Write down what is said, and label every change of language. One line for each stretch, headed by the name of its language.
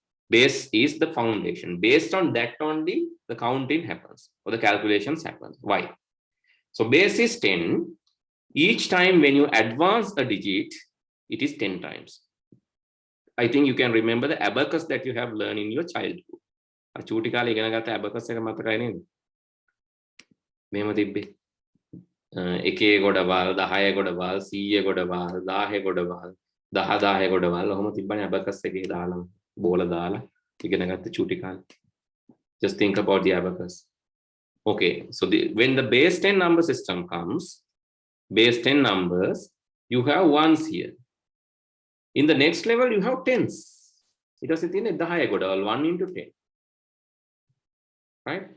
English: Base is the foundation. Based on that only, the counting happens or the calculations happen. Why? So base is 10. Each time when you advance a digit, it is 10 times. I think you can remember the abacus that you have learned in your childhood.
Sinhala: චූටි කාලේ ඉගෙන ගත්ත abacus එක මතකයි නේද? මෙහෙම තිබ්බේ. එකේ ගොඩවල් 10 ගොඩවල් 100 ගොඩවල් 10 ගොඩවල් 10 ගොඩවල් ඔහොම තිබ්බනේ abacus එකේ දාලා බෝල දාලා ඉගෙන ගත්ත චූටි කාලේ.
English: Just think about the abacus. Okay, so when the base 10 number system comes, base 10 numbers, you have ones here. In the next level, you have tens. It was 1 into 10. Right?